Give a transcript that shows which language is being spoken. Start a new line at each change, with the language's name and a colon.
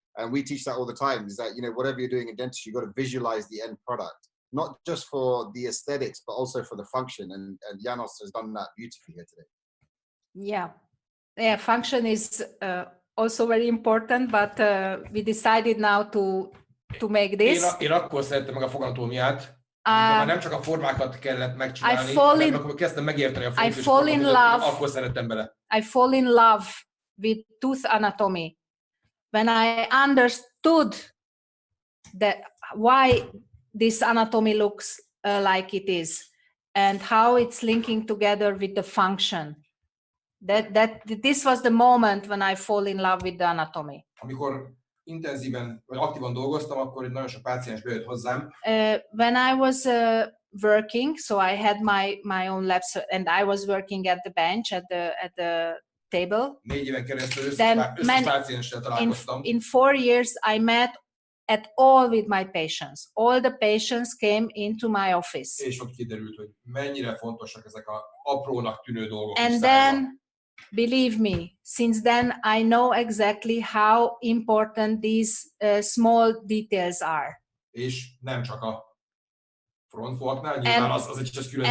English: And we teach that all the time, is that, you know, whatever you're doing in dentistry, you've got to visualize the end product, not just for the aesthetics, but also for the function. And Janos has done that beautifully here today. Yeah, function is also very important, but we decided now to make this.
Hungarian: Én akkor szerettem meg a foganatómiát, amikor már nem csak a formákat kellett megcsinálni, hanem akkor kezdtem megérteni a funkciót, akkor szerettem bele.
English: I fall in love with tooth anatomy. When I understood why this anatomy looks like it is, and how it's linking together with the function. This was the moment when I fall in love with the anatomy.
Hungarian: Amikor intenzíven vagy aktívan dolgoztam, akkor nagyon sok páciens bejött hozzám.
English: When I was working, so I had my own labs, and I was working at the bench at the table.
Hungarian: 4 éven keresztül összes pácienssel találkoztam.
English: In 4 years, I met at all with my patients. All the patients came into my office.
Hungarian: És ott kiderült, hogy mennyire fontosak ezek a aprónak tűnő dolgok.
English: And then, believe me, since then I know exactly how important these small details are.
Hungarian: És nem csak a frontfolknál, nyilván az egy csak külön